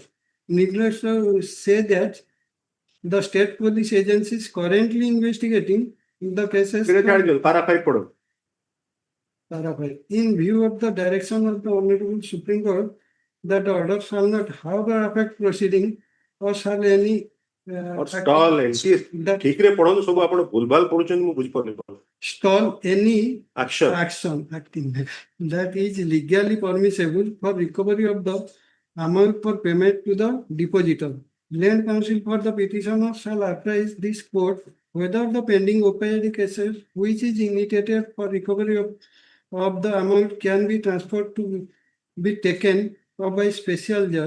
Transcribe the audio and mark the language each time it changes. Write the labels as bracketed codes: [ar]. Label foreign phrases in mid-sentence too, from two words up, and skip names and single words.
[en] Needless to say that the state police agency is currently investigating the cases. para 5 पढ़ो. In view of the direction of the Honorable Supreme Court, that the order shall not, however, affect proceeding or shall any [or] ଔର stall ଠିକ ରେ ପଢ଼ୋ ସବ ଆପଣ ଭୁଲଭାଲ ପଢୁଛନ ମୁ ବୁଝି ପଡ଼ଲେ. [en] stall any Action. acting that is legally permissible for recovery of the amount for payment to the depositor. Land counsel for the petitioner shall apprise this court whether the pending OPID cases which is initiated for recovery of the amount can be transferred to be taken up by special judge.